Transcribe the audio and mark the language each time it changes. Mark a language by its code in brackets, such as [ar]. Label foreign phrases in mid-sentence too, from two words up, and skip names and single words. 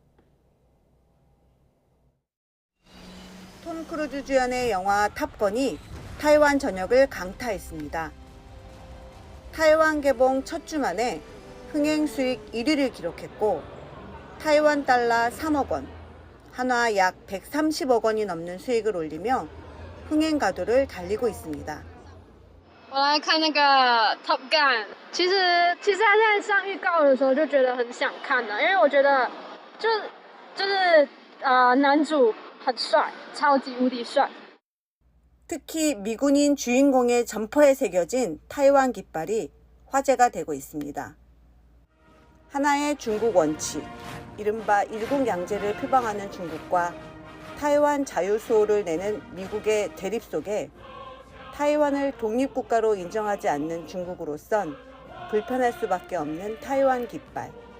[ko] 톰 크루즈 주연의 영화 탑건이 타이완 전역을 강타했습니다. 타이완 개봉 첫 주 만에 흥행 수익 1위를 기록했고 타이완 달러 3억 원, 한화 약 130억 원이 넘는 수익을 올리며 흥행 가도를 달리고 있습니다. [zh] 我来看那个 Top Gun， 其实他在上预告的时候就觉得很想看了，因为我觉得就是男主很帅，超级无敌帅。 [ko] 특히 미군인 주인공의 점퍼에 새겨진 타이완 깃발이 화제가 되고 있습니다. 하나의 중국 원칙, 이른바 일국양제를 표방하는 중국과 타이완 자유수호를 내는 미국의 대립 속에 타이완을 독립국가로 인정하지 않는 중국으로선 불편할 수밖에 없는 타이완 깃발.